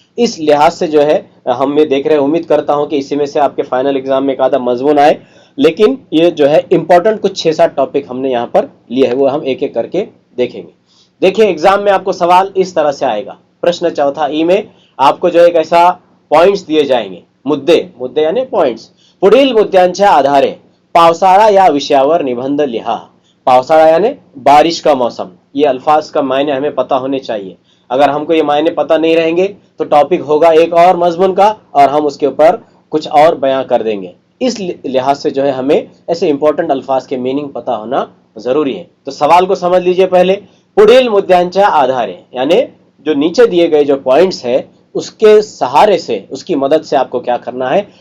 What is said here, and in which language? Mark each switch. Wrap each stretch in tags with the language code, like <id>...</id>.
<hi>इस लिहाज से जो है हम ये देख रहे हैं, उम्मीद करता हूं कि इसी में से आपके फाइनल एग्जाम में एक आधा मजमून आए। लेकिन ये जो है इंपॉर्टेंट कुछ 6-7 टॉपिक हमने यहाँ पर लिए हैं, वो हम एक एक करके देखेंगे। देखिए एग्जाम में आपको सवाल इस तरह से आएगा। प्रश्न चौथा ई में आपको जो एक ऐसा पॉइंट्स दिए जाएंगे, मुद्दे यानी पॉइंट्स।</hi> <mr>पुढील मुद्द्यांच्या आधारे पावसाळा या विषयावर निबंध लिहा।</mr> <hi>पावसाळा यानी बारिश का मौसम। ये अल्फाज का मायने हमें पता होने चाहिए। अगर हमको ये मायने पता नहीं रहेंगे तो टॉपिक होगा एक और मजमून का, और हम उसके ऊपर कुछ और बयां कर देंगे। इस लिहाज से जो है हमें ऐसे इंपॉर्टेंट अल्फाज के मीनिंग पता होना जरूरी है। तो सवाल को समझ लीजिए पहले।</hi> <mr>पुढील मुद्द्यांच्या आधारे</mr> <hi>यानी जो नीचे दिए गए जो पॉइंट्स है, उसके सहारे से, उसकी मदद से आपको क्या करना है?</hi>